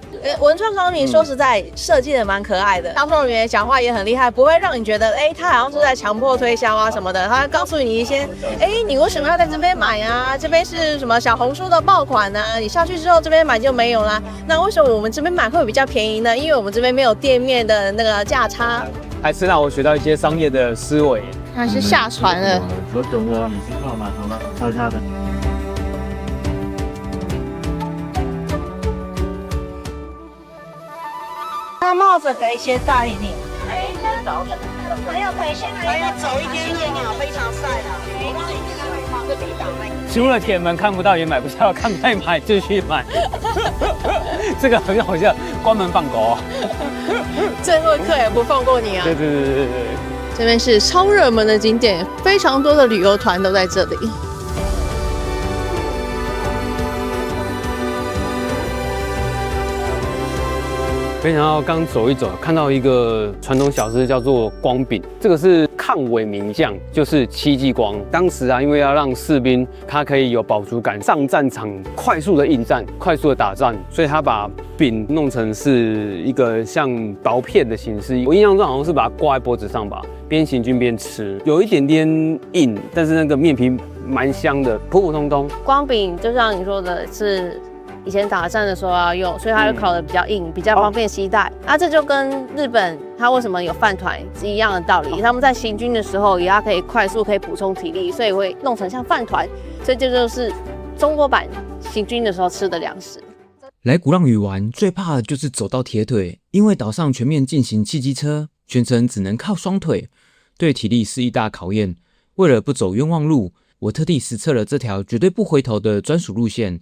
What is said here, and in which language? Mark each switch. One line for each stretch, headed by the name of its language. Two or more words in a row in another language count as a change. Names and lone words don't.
Chinese: 文創商品說實在設計的蠻可愛的，銷售人員講話也很厲害，不會讓你覺得他好像是在強迫推銷啊什麼的。他會告訴你一些，你為什麼要在這邊買啊？這邊是什麼小紅書的爆款啊？你下去之後這邊買就沒有啦。那為什麼我們這邊買會比較便宜呢？因為我們這邊沒有店面的那個價差。還是讓我學到一些商業的思維。他是下船了。左走的已經到碼頭了，悄悄的。那帽子可以先戴一点。还要走一点点啊，非常曬的。出了鐵門看不到也買不到，看再買繼續買。這個很好笑，關門放狗。最後一刻也不放過你啊！對。這邊是超熱門的景點，非常多的旅遊團都在這裡。沒想到剛走一走，看到一個傳統小吃叫做光餅，這個是抗偽名將，就是戚繼光。當時啊，因為要讓士兵他可以有飽足感，上戰場快速的應戰、快速的打仗，所以他把餅弄成是一個像薄片的形式。我印象中好像是把它掛在脖子上吧，邊行軍邊吃，有一點點硬，但是那個麵皮蠻香的，普普通通。光餅就像你說的是。以前打仗的時候要用，所以它就烤得比較硬，比較方便攜帶。那这就跟日本它為什麼有飯團是一樣的道理。他們在行軍的時候，也要可以快速可以補充體力，所以會弄成像飯團。所以這就是中國版行軍的時候吃的糧食。來鼓浪嶼玩最怕的就是走到鐵腿，因為島上全面進行汽機車，全程只能靠雙腿，對體力是一大考驗。為了不走冤枉路，我特地實測了這條絕對不回頭的專屬路線。